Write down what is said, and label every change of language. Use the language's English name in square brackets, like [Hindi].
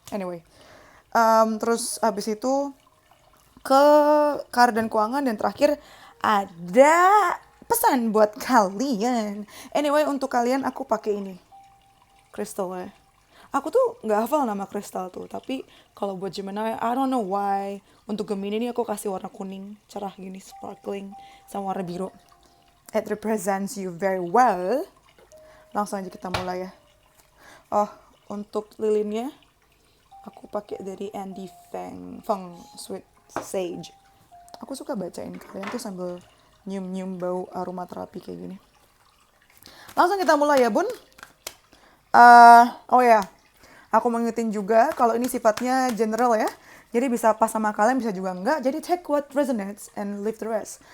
[Indonesian] Anyway, terus habis itu ke karir dan keuangan, dan terakhir ada pesan buat kalian. Anyway, untuk kalian aku pakai ini kristal ya. Aku tuh nggak hafal nama kristal tuh, tapi kalau buat Gemini, [English] I don't know why. [Indonesian] Untuk Gemini ini aku kasih warna kuning, cerah gini, sparkling, sama warna biru. [English] It represents you very well. [Indonesian] Langsung aja kita mulai ya. Oh, untuk lilinnya, aku pakai dari Andy Feng Sweet Sage. Aku suka bacain kalian tuh sambil nyium-nyium bau aromaterapi kayak gini. Langsung kita mulai ya, Bun. Oh ya, aku mengingetin juga kalau ini sifatnya general ya. Jadi bisa pas sama kalian, bisa juga enggak. Jadi [English] take what resonates and leave the rest.